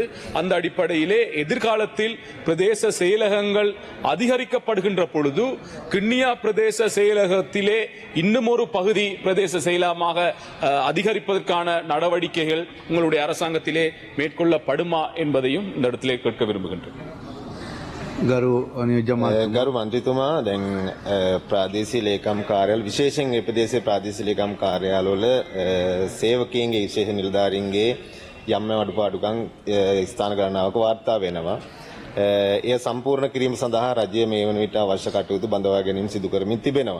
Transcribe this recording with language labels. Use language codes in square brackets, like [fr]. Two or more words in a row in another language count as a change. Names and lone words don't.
[ta] அந்த அடிப்படையிலே எதிர்காலத்தில் பிரதேச செயலகங்கள் அதிகரிக்கப்படுகின்ற பொழுது கிண்ணியா பிரதேச செயலகத்திலே இன்னும் ஒரு பகுதி பிரதேச செயலகமாக அதிகரிப்பதற்கான நடவடிக்கைகள் உங்களுடைய அரசாங்கத்திலே மேற்கொள்ளப்படுமா என்பதையும் இந்த இடத்திலே கேட்க விரும்புகின்றேன். [si] ගරු මන්ත්‍රීතුමා දැන් ප්‍රාදේශීය ලේකම් කාර්යාල විශේෂයෙන් මේ ප්‍රදේශයේ ප්‍රාදේශීය ලේකම් කාර්යාලවල සේවකයන්ගේ විශේෂ නිලධාරීන්ගේ යම් අඩුපාඩුකම් ස්ථාන ගණනාවක වාර්තා වෙනවා. එය සම්පූර්ණ කිරීම සඳහා රජය මේ වන විට අවශ්‍ය කටයුතු බඳවා ගැනීම සිදු කරමින් තිබෙනවා.